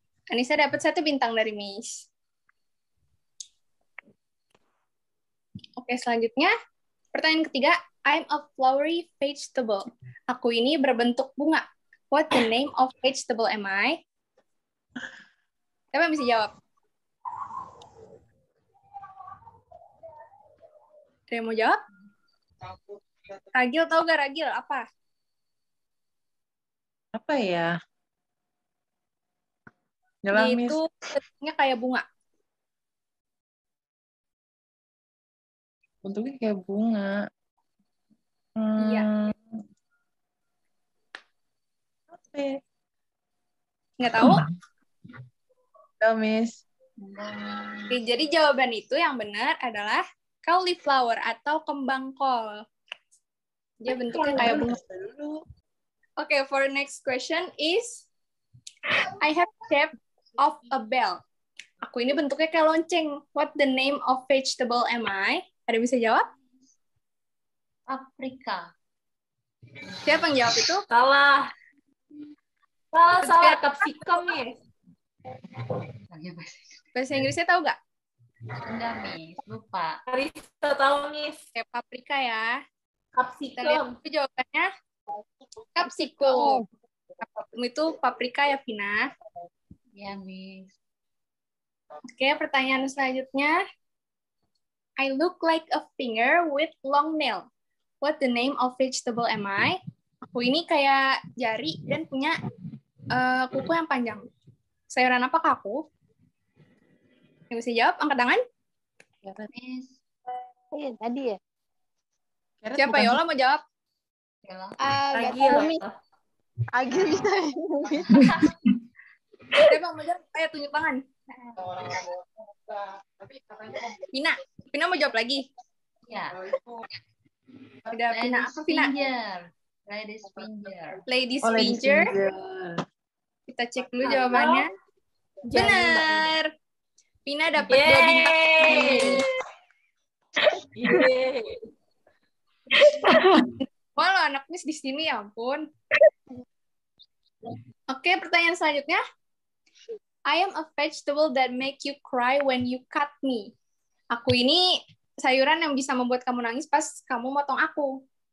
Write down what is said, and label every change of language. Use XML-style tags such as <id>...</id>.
<id>Anissa dapat 1 bintang dari Miss. Oke, selanjutnya. Pertanyaan ketiga,</id> <en>I'm a flowery vegetable.</en> <id>Aku ini berbentuk bunga.</id> <en>What the name of vegetable am I?</en> <id>Siapa yang bisa jawab? Ada yang mau jawab? Ragil, tahu gak Ragil? Apa? Apa ya? Dia itu bentuknya kayak bunga. Bentuknya kayak bunga. Iya. Apa ya? Nggak tahu? Enggak, Miss. Oke, jadi jawaban itu yang benar adalah cauliflower atau kembang kol. Dia bentuknya kayak bunga.</id> <en>Oke, for next question is I have shaped of a bell.</en> <id>Aku ini bentuknya kayak lonceng.</id> <en>What the name of vegetable am I?</en> <id>Ada yang bisa jawab? Paprika. Siapa yang jawab itu? Salah. Salah. Capsicum, Miss. Bahasa Inggrisnya tahu nggak? Enggak, Miss. Lupa. Marisa tahu, Miss. Kayak paprika ya. Kita Capsicum. lihat itu jawabannya. Capsicum. Capsicum itu paprika ya, Vina. Ya, Miss. Oke, pertanyaan selanjutnya.</id> <en>I look like a finger with long nail. What the name of vegetable am I?</en> <id>Aku ini kayak jari dan punya kuku yang panjang. Sayuran apa aku? Yang bisa jawab, angkat tangan. Miss. Iya, tadi ya.</id> <en>Carrot</en> <id>Siapa? bukan Yola mau jawab? Bella. Agil. Agil bisa. Siapa mau jawab? Ayo tunjuk tangan. Vina mau jawab lagi. Ya. Udah, Vina. Apa, Vina?</id> <en>Ladies finger. Ladies Oh, ladies finger. finger.</en> <id>Kita cek dulu jawabannya. Benar. Vina dapat 2 bintang. Yeay. Wah, lo anak Miss di sini, ya ampun. Oke, pertanyaan selanjutnya.</id> <en>I am a vegetable that make you cry when you cut me.</en> <id>Aku ini sayuran yang bisa membuat kamu nangis pas kamu motong aku.</id>